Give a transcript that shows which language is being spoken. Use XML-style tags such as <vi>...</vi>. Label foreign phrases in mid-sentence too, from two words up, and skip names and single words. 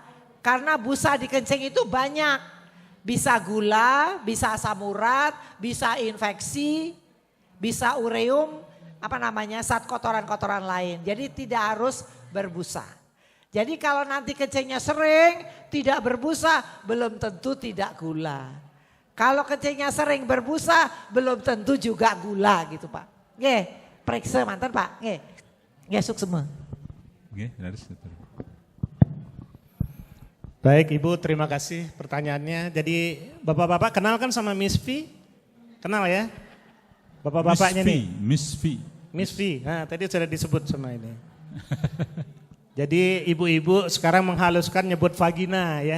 <id>Karena busa di kencing itu banyak. Bisa gula, bisa asam urat, bisa infeksi, bisa ureum, zat kotoran-kotoran lain. Jadi tidak harus berbusa. Jadi kalau nanti kencingnya sering, tidak berbusa, belum tentu tidak gula. Kalau kencingnya sering berbusa, belum tentu juga gula gitu Pak. Nggih, periksa mantan Pak. Nggih. Nggih, semua. Nggih, Baik Ibu, terima kasih pertanyaannya. Jadi Bapak-bapak kenal kan sama Miss V? Kenal ya? Bapak-bapaknya nih. Miss V. Miss V, nah tadi sudah disebut sama ini. Jadi ibu-ibu sekarang menghaluskan nyebut vagina ya.</id>